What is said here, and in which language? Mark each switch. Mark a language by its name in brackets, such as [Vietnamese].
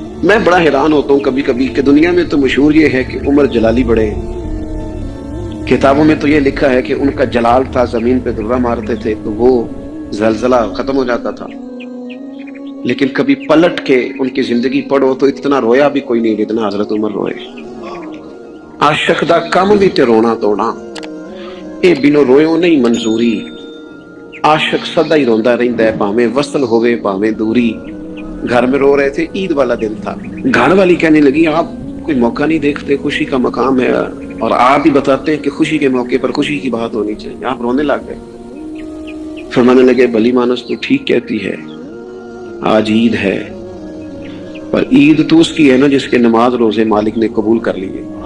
[Urdu] میں بڑا حیران ہوتا ہوں کبھی کبھی کہ دنیا میں تو مشہور یہ ہے کہ عمر جلالی بڑے، کتابوں میں تو یہ لکھا ہے کہ ان کا جلال تھا، زمین پہ درہ مارتے تھے تو وہ زلزلہ ختم ہو جاتا تھا. لیکن کبھی پلٹ کے ان کی زندگی پڑھو تو اتنا رویا بھی کوئی نہیں جتنا حضرت عمر روئے. [Punjabi] عاشق دا کم بھی تے رونا توڑا، اے بنو رویوں نہیں منظوری. عاشق سدا ہی روندا رہندا ہے، بھاویں وصل ہوئے بھاویں دوری. [Urdu] گھر میں رو رہے تھے، عید والا دن تھا. گھر والی کہنے لگی آپ کوئی موقع نہیں دیکھتے، خوشی کا مقام ہے اور آپ ہی بتاتے ہیں کہ خوشی کے موقع پر خوشی کی بات ہونی چاہیے. آپ رونے لگ گئے. فرمانے لگے بھلی مانس تو ٹھیک کہتی ہے، آج عید ہے، پر عید تو اس کی ہے نا جس کے نماز روزے مالک نے قبول کر لیے.